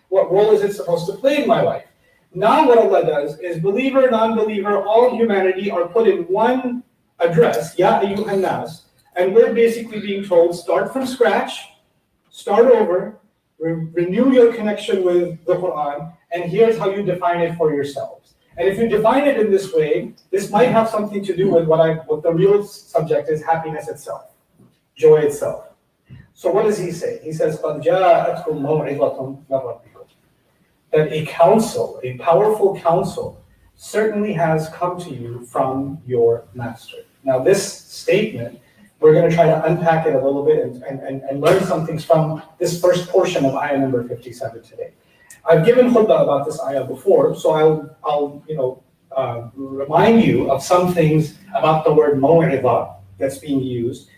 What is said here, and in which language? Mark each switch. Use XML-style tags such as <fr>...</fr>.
<en>What role is it supposed to play in my life? Now what Allah does is believer, non-believer, all humanity are put in one address,</en> <ar>Ya ayyuhan nas,</ar> <en>and we're basically being told, start from scratch, start over, renew your connection with the Quran, and here's how you define it for yourselves. And if you define it in this way, this might have something to do with what the real subject is, happiness itself, joy itself. So what does he say?</en> <ar>He says, قَدْ جَاءَتْكُمْ مَوْعِظَةٌ مِنْ رَبِّكُمْ.</ar> <en>That a counsel, a powerful counsel, certainly has come to you from your master. Now this statement, we're going to try to unpack it a little bit and learn some things from this first portion of ayah number 57 today. I've given khutbah about this ayah before, so I'll remind you of some things about the word maw'idha that's being used.</en>